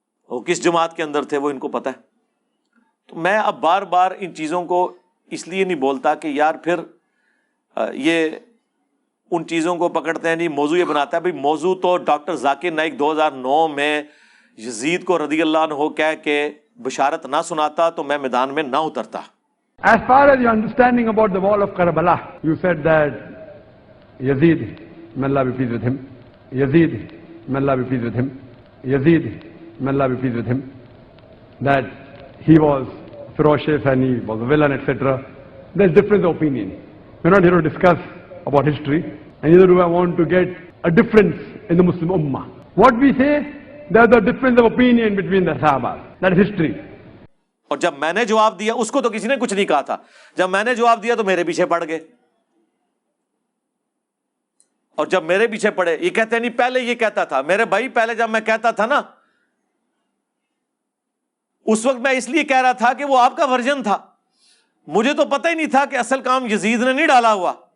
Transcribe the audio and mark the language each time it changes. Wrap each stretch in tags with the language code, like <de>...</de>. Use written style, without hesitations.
<ur>وہ کس جماعت کے اندر تھے وہ ان کو پتہ ہے. تو میں اب بار بار ان چیزوں کو اس لیے نہیں بولتا کہ یار پھر یہ ان چیزوں کو پکڑتے ہیں. نہیں, موضوع یہ بناتا ہے بھائی موضوع تو ڈاکٹر ذاکر نائک 2009 میں یزید کو رضی اللہ عنہ کہہ کے بشارت نہ سناتا تو میں میدان میں نہ اترتا.</ur> <en>As far as your understanding about the wall of Karbala, you said that Yazid, may Allah be pleased with him, Yazid, may Allah be pleased with him, Yazid, may Allah be pleased with him, that he was ferocious and he was a villain, etc. There's difference of opinion. We're not here to discuss about history, and neither do I want to get a difference in the Muslim Ummah. What we say, there's a difference of opinion between the Sahabas. That is history.</en> <ur>اور جب میں نے جواب دیا اس کو تو کسی نے کچھ نہیں کہا تھا, جب میں نے جواب دیا تو میرے پیچھے پڑ گئے. اور جب میرے پیچھے پڑے, یہ کہتے ہیں نہیں پہلے یہ کہتا تھا. میرے بھائی پہلے جب میں کہتا تھا نا, اس وقت میں اس لیے کہہ رہا تھا کہ وہ آپ کا ورژن تھا, مجھے تو پتہ ہی نہیں تھا کہ اصل کام یزید نے نہیں ڈالا ہوا.</ur>